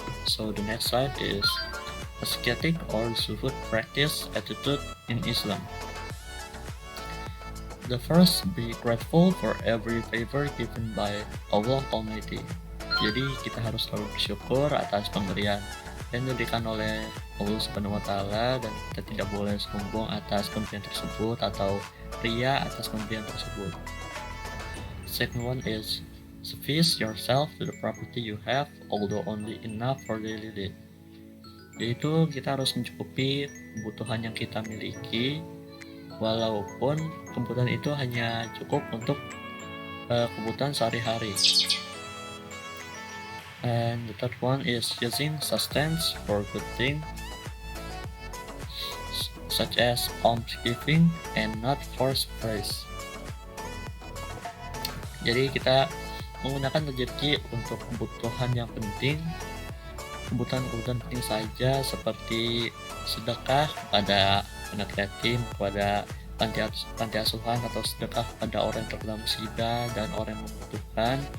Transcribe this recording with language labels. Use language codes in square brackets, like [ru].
[en] So the next slide is ascetic or zuhud practice attitude in Islam. The first, be grateful for every favor given by Allah Almighty. [id] Jadi kita harus selalu bersyukur atas pemberian yang diberikan oleh Allah Subhanahu wa Ta'ala, dan kita tidak boleh sombong atas pemberian tersebut atau ria atas pemberian tersebut. [en] Second one is suffice yourself to the property you have, although only enough for daily need. [id] Yaitu kita harus mencukupi kebutuhan yang kita miliki, walaupun kebutuhan itu hanya cukup untuk kebutuhan sehari-hari. [en] And the third one is using sustenance for good things, such as alms giving and not forced praise. [id] Jadi kita menggunakan rezeki untuk kebutuhan yang penting, kebutuhan penting saja, seperti sedekah kepada anak yatim, kepada panti asuhan, atau sedekah pada orang yang terkena musibah dan orang yang membutuhkan,